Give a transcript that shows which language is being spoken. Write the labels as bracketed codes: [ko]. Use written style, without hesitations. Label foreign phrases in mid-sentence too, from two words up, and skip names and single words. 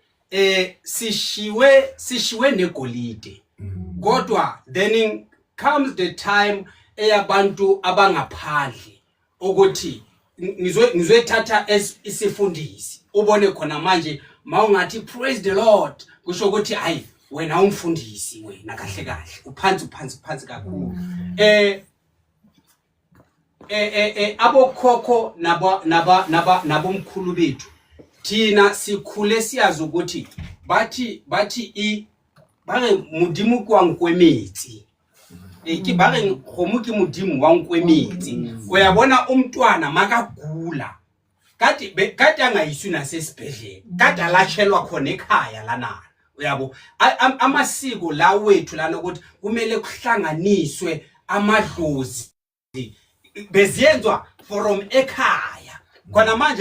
[zu] sishiwe negolide kodwa [en] then comes the time [zu] eyabantu abangaphandle ukuthi ngizoyithatha isifundisi ubone khona manje mawungathi [en] praise the Lord [zu] kusho ukuthi hayi wena umfundisi wena kahle kahle uphansi kakhulu abokhokho nabomkhulu bethu thina sikhule siyazi ukuthi bathi [tn] bare modimo kwa nkwemetsi ke bare khomo ke modimo wa nkwemetsi [zu] uyabona umntwana makagula kade angayiswi nasesibhedlela kade alashelwa khona ekhaya lana uyabo amasiko la wethu lana ukuthi kumele kuhlanganiswe amadlozi beziyenzwa from ekhaya khona manje